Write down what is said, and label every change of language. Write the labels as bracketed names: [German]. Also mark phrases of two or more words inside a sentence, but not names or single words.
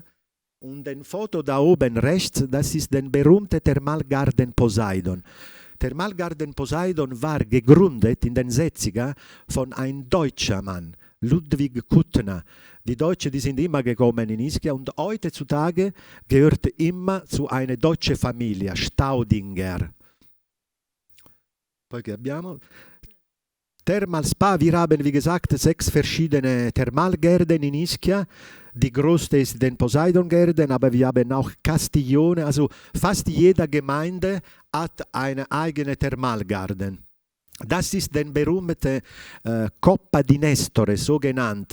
[German] Und ein Foto da oben rechts, das ist der berühmte Thermalgarten Poseidon. Thermalgarten Poseidon war gegründet in den 60er von einem deutschen Mann, Ludwig Kuttner. Die Deutschen, die sind immer gekommen in Ischia und heutzutage gehört immer zu einer deutschen Familie, Staudinger. [Italian] Poi che abbiamo? [English] Thermal Spa, [German] wir haben wie gesagt 6 verschiedene Thermalgärten in Ischia. Die größte ist den Poseidon-Garten, aber wir haben auch Castiglione, also fast jede Gemeinde hat einen eigenen Thermalgarten. Das ist der berühmte Coppa di Nestore, so genannt.